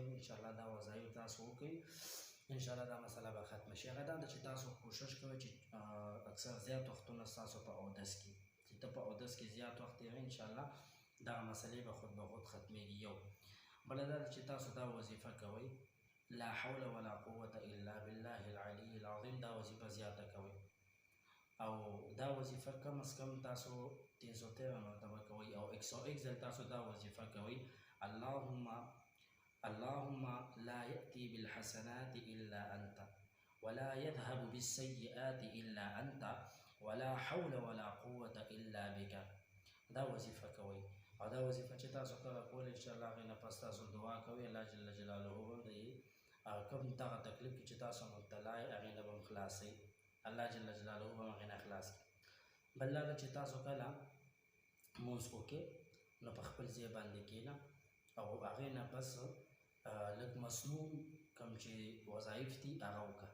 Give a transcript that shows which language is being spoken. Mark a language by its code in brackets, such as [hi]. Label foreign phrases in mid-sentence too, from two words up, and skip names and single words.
[ps] انشاءالله دا وظایف تاسو وکړئ، انشاءالله دا مسله به ختمه شي. هغه دا ده چې تاسو کوشش کوئ چې اکثر زیات وختونه ستاسو په اودس کې چې ته په اودس کې زیات وخت تېروئ، انشاءالله دغه مسلې به خود به خود ختمېږي. یو بله دا ده چې تاسو دا وظیفه کوئ [ar] لا حول ولا قوة الا بالله العلي العظیم. [ps] دا وظیفه زیاته کوئ، او دا وظیفه کم از کم تاسو 313 مرتبه کوئ، او 101 ځل تاسو دا وظیفه کوئ [ar] اللهم لا يأتي بالحسنات إلا أنت ولا يذهب بالسيئات إلا أنت ولا حول ولا قوة إلا بك. [ps] دا وظیفه کوئ. او دا وظیفه چې تاسو کله کول انشاءالله هغې نه پس تاسو دعا کوئ الله [ar] جل جلاله [ps] به کوم دغه تکلیف کې چې تاسو مبتلا یې هغې نه به هم خلاصئ، الله [ar] جل جلاله [ps] به هم هغې نه خلاص کړي. بل دا ده چې تاسو کله لمونځ وکړئ نو په خپل ځای باندې کښېنه، او هغې نه پس لږ مسنون کوم چې وظایف دي هغه وکړه.